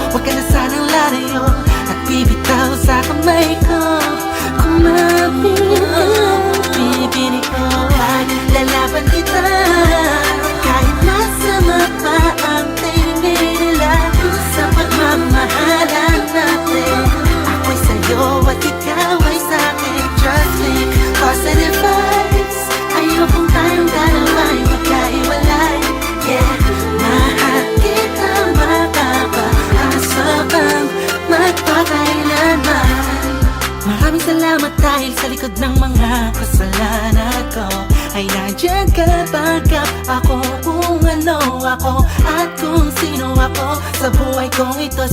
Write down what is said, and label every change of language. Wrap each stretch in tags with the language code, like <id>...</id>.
<tl>Huwag ka na sanang lalayo at bibitaw sa kamay ko. Kumapit ka, bibili ko at lalaban kita. Kahit masama pa ang tingin nila sa pagmamahalan natin. Ako'y sa'yo at ikaw ay sa'kin.</tl> <en>Just think positive vibes.</en> <tl>Ayokong tayong dalawa'y magkahiwalay. Yeah, mahal kita, makakaasa kang magpakailanman. Maraming salamat dahil sa likod ng mga kasalanan ko ay nandiyan ka backup ako kung ano ako at kung sino ako sa buhay kong ito.</tl>